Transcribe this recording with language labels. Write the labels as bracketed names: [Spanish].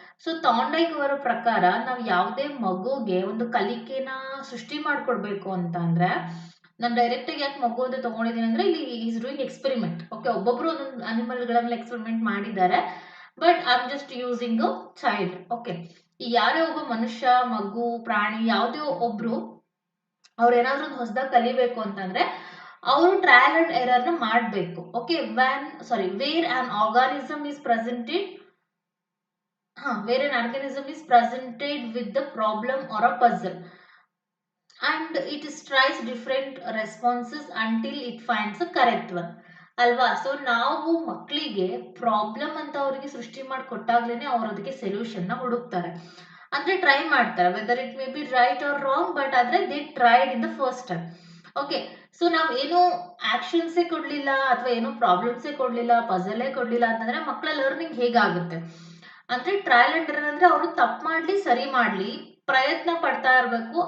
[Kannada] So ಥಾರ್ನ್ಡೈಕ್ ಅವರ ಪ್ರಕಾರ ನಾವು ಯಾವುದೇ ಮಗುಗೆ ಒಂದು ಕಲಿಕೆನ ಸೃಷ್ಟಿ ಮಾಡ್ಕೊಡ್ಬೇಕು ಅಂತ ಅಂದ್ರೆ, ನಾನು ಡೈರೆಕ್ಟ್ ಆಗಿ ಯಾಕೆ ಮಗು ಅಂತ ತಗೊಂಡಿದ್ದೀನಿ ಅಂದ್ರೆ, ಇಲ್ಲಿ [English] Is doing experiment. [Kannada] ಓಕೆ, ಒಬ್ಬೊಬ್ರು ಒಂದೊಂದು ಅನಿಮಲ್ಗಳ ಮೇಲೆ ಎಕ್ಸ್ಪೆರಿಮೆಂಟ್ ಮಾಡಿದ್ದಾರೆ, [English] But I am just using a child. [Kannada] Okay, ಈ ಯಾರೇ ಒಬ್ಬ ಮನುಷ್ಯ, ಮಗು, ಪ್ರಾಣಿ ಯಾವುದೇ ಒಬ್ರು ಅವ್ರು ಏನಾದ್ರೂ ಒಂದು ಹೊಸದಾಗಿ ಕಲಿಬೇಕು ಅಂತಂದ್ರೆ ಅವರು ಟ್ರಯಲ್ ಅಂಡ್ ಎರರ್ ನ ಮಾಡಬೇಕು. [English] Okay, where an organism is presented where an organism is presented with the problem or a puzzle and it tries different responses until it finds a correct one. [Kannada] ಅಲ್ವಾ? So ನಾವು ಮಕ್ಕಳಿಗೆ problem ಅಂತ ಅವರಿಗೆ ಸೃಷ್ಟಿ ಮಾಡಿ ಕೊಟ್ಟಾಗ್ಲೇನೆ ಅವ್ರು ಅದಕ್ಕೆ ಸೊಲ್ಯೂಷನ್ ನ ಹುಡುಕ್ತಾರೆ, ಅಂದ್ರೆ ಟ್ರೈ ಮಾಡ್ತಾರೆ. [English] Whether it may be right or wrong, but ಆದ್ರೆ they tried in the first time. [Kannada] Okay, so ನಾವ್ ಏನೋ ಆಕ್ಷನ್ಸೇ ಕೊಡ್ಲಿಲ್ಲ ಅಥವಾ ಏನೋ ಪ್ರಾಬ್ಲಮ್ಸೇ ಕೊಡ್ಲಿಲ್ಲ, ಪಜಲೇ ಕೊಡ್ಲಿಲ್ಲ ಅಂತಂದ್ರೆ ಮಕ್ಕಳ ಲರ್ನಿಂಗ್ ಹೇಗಾಗುತ್ತೆ ಅಂದ್ರೆ, ಟ್ರಯಲ್ ಅಂಡ್ ಎರರ್ ಅಂದ್ರೆ ಅವರು ತಪ್ಪು ಮಾಡ್ಲಿ ಸರಿ ಮಾಡ್ಲಿ ಪ್ರಯತ್ನ ಪಡ್ತಾ ಇರ್ಬೇಕು.